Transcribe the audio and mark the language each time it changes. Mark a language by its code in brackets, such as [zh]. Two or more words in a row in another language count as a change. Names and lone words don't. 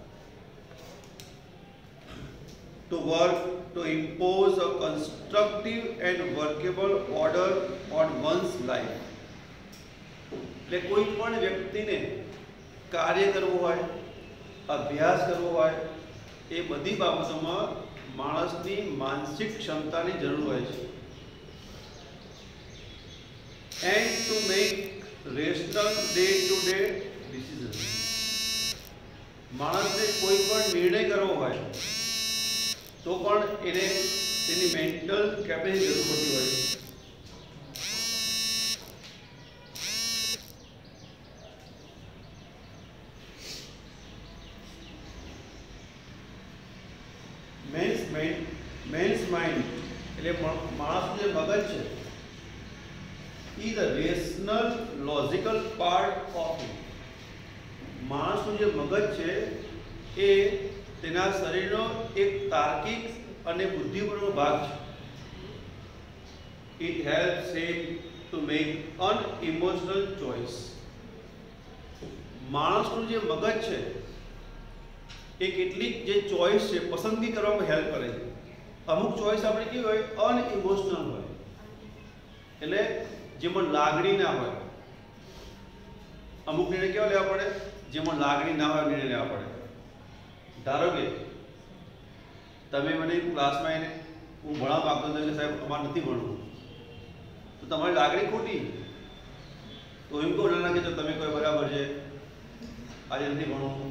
[en] to work to impose a constructive and workable order on one's life [gu] એટલે કોઈ પણ વ્યક્તિને કાર્ય કરવું હોય અભ્યાસ કરવો હોય એ બધી બાબતોમાં માણસની માનસિક ક્ષમતાની જરૂર હોય છે [en] and to make rational day-to-day decisions [gu] માણસને કોઈ પણ નિર્ણય કરવો હોય તો પણ એને તેની [en] mental capacity [gu] જરૂર પડતી હોય છે [en] man's mind [gu] એટલે માણસનું જે મગજ છે is [en] the rational logical part of it [gu] માણસનું જે મગજ છે એ તેના શરીરનો એક તાર્કિક અને બુદ્ધિપૂર્વક ભાગ છે [en] it helps him to make unemotional choice [gu] માણસનું જે મગજ છે એ કેટલીક જે ચોઈસ છે પસંદગી કરવામાં હેલ્પ કરે છે અમુક ચોઈસ આપણે કેવી હોય અનઇમોશનલ હોય એટલે જેમાં લાગણી ના હોય અમુક નિર્ણય કેવા લેવા પડે જેમાં લાગણી ના હોય નિર્ણય લેવા પડે ધારો કે તમે મને ક્લાસમાં આવીને હું ભણવા માગતો હતો કે સાહેબ અમારે નથી ભણવું તો તમારી લાગણી ખોટી તો એમ કહું ના કે તમે કોઈ બરાબર છે આજે નથી ભણવું.